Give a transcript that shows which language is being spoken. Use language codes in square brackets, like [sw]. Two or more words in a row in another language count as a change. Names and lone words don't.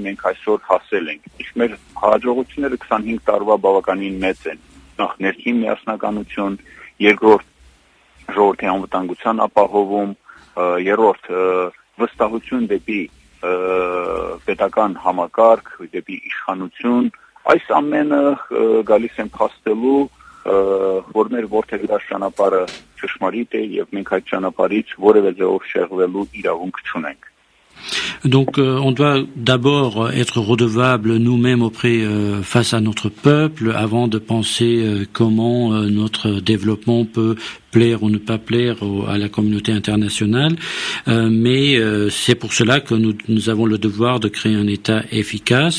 [hy] մենք այսօր հասել ենք։ Իսկ մեր հաջողությունները 25 տարվա բավականին մեծ են։ Նախ ներքին միասնականություն, երկրորդ ժողովրդի անվտանգության ապահովում, երրորդ վստահություն դեպի պետական համակարգ, դեպի իշխանություն, այս ամենը գալիս են փաստելու, որ մեր որդեգրած ճանապարհը ճշմարիտ է եւ մենք այդ ճանապարհից որևէ ձեւով շեղվելու իրավունք չունենք։ [fr] Donc on doit d'abord être redevable nous-mêmes face à notre peuple avant de penser comment notre développement peut plaire ou ne pas plaire à la communauté internationale, mais c'est pour cela que nous avons le devoir de créer un État efficace.